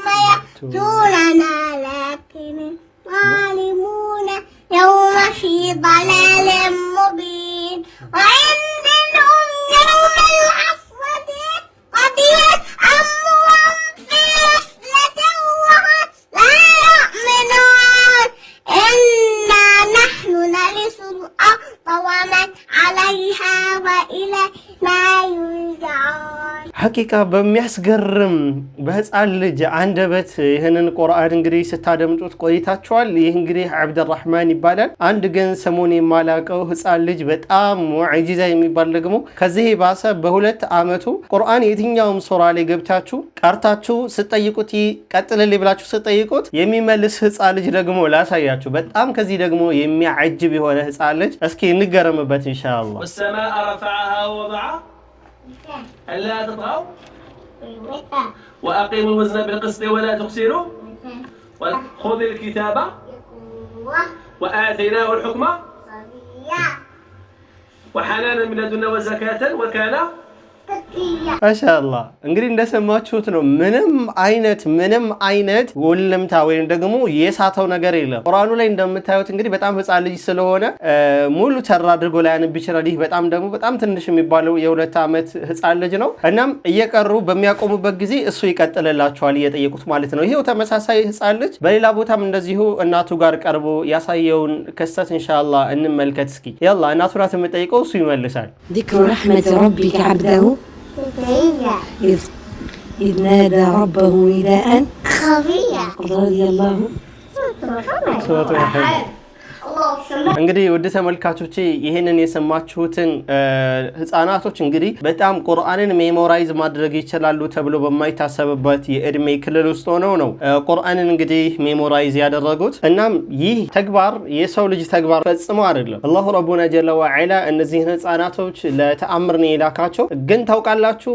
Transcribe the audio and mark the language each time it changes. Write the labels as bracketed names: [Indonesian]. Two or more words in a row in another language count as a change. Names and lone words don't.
[Arabic] يأتوننا لكن الظالمون يوم في ضلال مبين وعندهم يوم الحسرة قضية أمرهم في غفلة وهم لا يؤمنون إنا نحن نرث الأرض ومن عليها وإلينا يرجعون [Amharic] ሐቂቃ በሚያስገርም በህፃን ልጅ አንደበት ይሄንን ቁርአን እንግዲህ ስታደምጡት ቆይታችኋል ይህ እንግዲህ አብዱራህማን ይባላል አንድ ግን ሰሞን የማላቀው ህፃን ልጅ በጣም ሙዕጂዛ የሚባል ደግሞ ከዚህ ባሰ በሁለት አመቱ ቁርአን የትኛውም ሱራ ላይ ገብታችሁ ቀርታችሁ ስትጠይቁት ቀጥልልኝ ብላችሁ ስትጠይቁት የሚመልስ ህፃን ልጅ ደግሞ ላሳያችሁ በጣም ከዚህ ደግሞ የሚያጅብ የሆነ ህፃን ልጅ እስኪ እንገረምበት ኢንሻአላህ [Arabic] والسماء رفعها ووضع ألا تطغوا وأقيموا الوزن بالقسط ولا تخسروا خذ الكتاب وآتيناه الحكم وحنانا من لدنا وزكاة وكان [Amharic] ማሻአላህ እንግዲህ እንደሰማችሁት ነው። ምንም አይነት ወለምታ ወይም ደግሞ የሳተው ነገር የለም። ቁርአኑ ላይ እንደምታዩት እንግዲህ በጣም ህፃን ልጅ ስለሆነ ሙሉ ተራ አድርጎ ላይ አንብ ይችላል። ይህ በጣም ትንሽ የሚባለው የ2 ዓመት ህፃን ልጅ ነው። እናም እየቀሩ በሚያቆሙበት ጊዜ እሱ ይቀጥልላቸዋል እየጠየቁት ማለት ነው። ይሄው ተመሳሳይ ህፃን ልጅ በሌላ ቦታም እንደዚሁ እናቱ ጋር ቀርቦ ያሳየውን ክስተት ኢንሻአላህ እንመልከት እስኪ። ያላ እናቱ ናት የምጠይቀው፣ እሱ ይመልሳል። [Arabic] ذكر رحمة ربك عبده إذ نادى ربه نداء خفيا رضي الله [Amharic] እንግዲህ ወደ ተመልካቾቼ ይሄንን የሰማችሁትን ህፃናቶች እንግዲህ በጣም ቁርአንን ሜሞራይዝ ማድረግ ይችላሉ ተብሎ በማይታሰብበት የእድሜ ክልል ውስጥ ሆነው ነው ቁርአንን እንግዲህ ሜሞራይዝ ያደረጉት። እናም ይህ ተግባር የሰው ልጅ ተግባር ፈጽሞ አይደለም። [Arabic] الله ربنا جل وعلا [Amharic] እነዚህን ህፃናቶች ለተአምር ነው የላካቸው። ግን ታውቃላችሁ